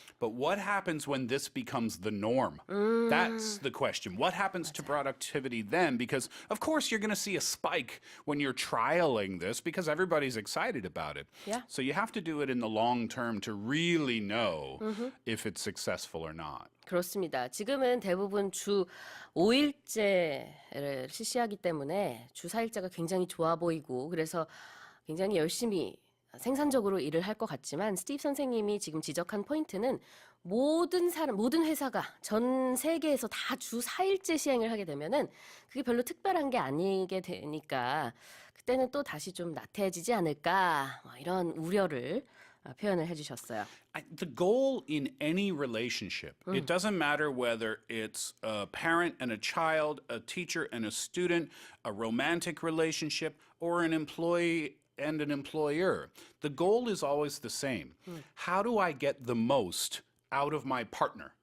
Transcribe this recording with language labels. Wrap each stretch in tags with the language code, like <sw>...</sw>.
<en>But what happens when this becomes the norm? That's the question. What happens to productivity then? Because, of course, you're going to see a spike when you're trialing this because everybody's excited about it. Yeah. So you have to do it in the long term to really know if it's successful or not.</en> <ko>그렇습니다. 지금은 대부분 주 5일제를 실시하기 때문에 주 4일제가 굉장히 좋아 보이고 그래서 굉장히 열심히 생산적으로 일을 할 것 같지만 스티브 선생님이 지금 지적한 포인트는 모든 회사가 전 세계에서 다 주 4일제 시행을 하게 되면은 그게 별로 특별한 게 아니게 되니까 그때는 또 다시 좀 나태해지지 않을까 이런 우려를 표현을 해주셨어요.</ko> <en>The goal in any relationship, it doesn't matter whether it's a parent and a child, a teacher and a student, a romantic relationship, or an employee and an employer. The goal is always the same. How do I get the most out of my partner?</en>